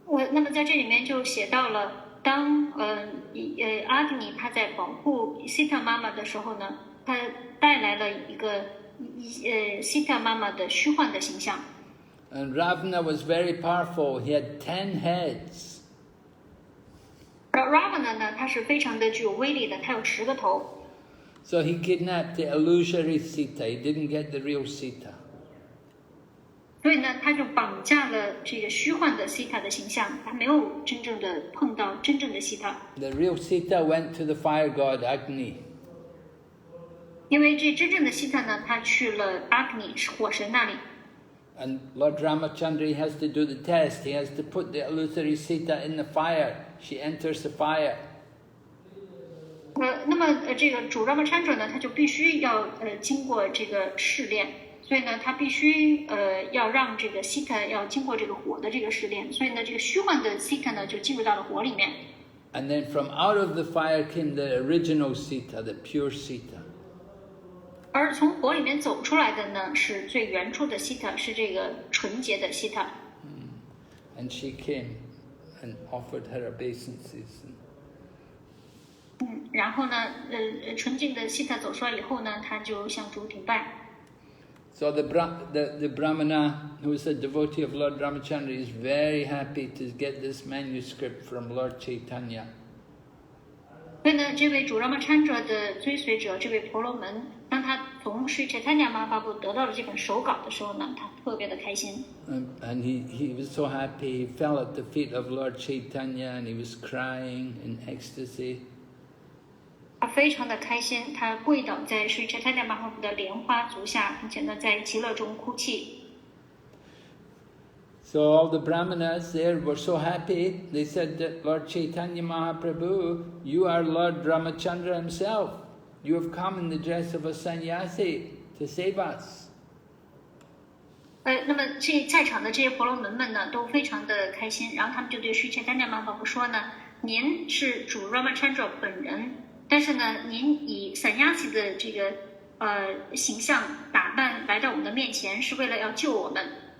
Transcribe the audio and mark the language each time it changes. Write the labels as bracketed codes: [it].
[zh] 那么在这里面就写到了，当阿迪尼他在保护西塔妈妈的时候呢，他带来了一个西塔妈妈的虚幻的形象。 [en] And Ravana was very powerful. He had 10 heads. [zh] Ravana 呢，他是非常的具有威力的，他有10个头。 [en] So he kidnapped the illusory sita. He didn't get the real sita. [zh] 所以呢，他就绑架了这个虚幻的西塔的形象，他没有真正的碰到真正的西塔。 [en] The real sita went to the fire god Agni. [zh] 因为这真正的西塔呢，他去了阿格尼火神那里。 [en] And Lord Ramachandra, he has to do the test. He has to put the illusory sita in the fire. She enters the fire. [zh] 那么这个主 Ramachandra 呢，他就必须要经过这个试炼，所以呢，他必须要让这个 sita 要经过这个火的这个试炼，所以呢，这个虚幻的 sita 呢就进入到了火里面。 [en] And then from out of the fire came the original sita, the pure sita. [zh] 而从火里面走出来的呢，是最原初的西塔，是这个纯洁的西塔。 [en] And she came and offered her obeisances. [zh] 然后呢，纯净的西塔走出来以后呢，他就向主顶拜。 [en] So the Brahmana, who is a devotee of Lord Ramachandra, is very happy to get this manuscript from Lord Chaitanya. [zh] 所以呢，这位主 Ramachandra 的追随者，这位婆罗门，当他从Sri Chaitanya Mahaprabhu得到了这本手稿的时候呢，他特别的开心。 [en] And he was so happy. He fell at the feet of Lord Chaitanya and he was crying in ecstasy. [zh] 他非常的开心，他跪倒在Sri Chaitanya Mahaprabhu的莲花足下，并且呢，在极乐中哭泣。 [en] So all the Brahmanas there were so happy. They said that Lord Chaitanya Mahaprabhu, you are Lord Ramachandra himself. You have come in the dress of a sannyasi to save us. [zh] 那么在场的这些婆罗门们呢，都非常的开心。然后他们就对Sri Chaitanya Mahaprabhu说呢：“您是主 Ramachandra 本人，但是呢，您以sannyasi的这个形象打扮来到我们的面前，是为了要救我们。”